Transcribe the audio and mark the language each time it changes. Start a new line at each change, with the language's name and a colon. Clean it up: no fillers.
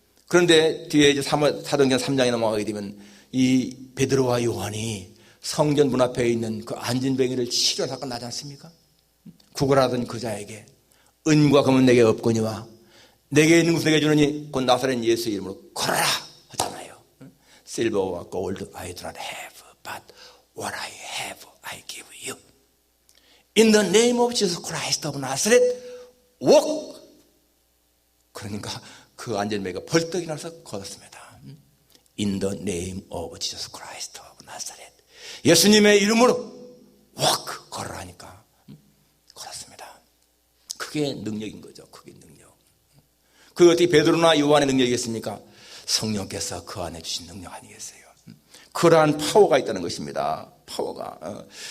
Korean: 그런데 뒤에 이제 사도행전 3장에 넘어가게 되면 이 베드로와 요한이 성전 문 앞에 있는 그 안진뱅이를 치료한 사건 나지 않습니까? 구걸하던 그자에게 은과 금은 내게 없거니와 내게 있는 것을 내게 주느니 곧 나사렛 예수의 이름으로 걸어라 하잖아요.
English: Silver와 gold I do not have, but what I have I give you. In the name of Jesus Christ of Nazareth, walk.
Korean: 그러니까 그 안전뱅이가 벌떡 일어나서 걸었습니다.
English: In the name of Jesus Christ of Nazareth.
Korean: 예수님의 이름으로 walk 걸어라 하니까 걸었습니다. 그게 능력인 거죠. 그게 능력. 그게 어떻게 베드로나 요한의 능력이겠습니까? 성령께서 그 안에 주신 능력 아니겠어요? 그러한 파워가 있다는 것입니다. 파워가.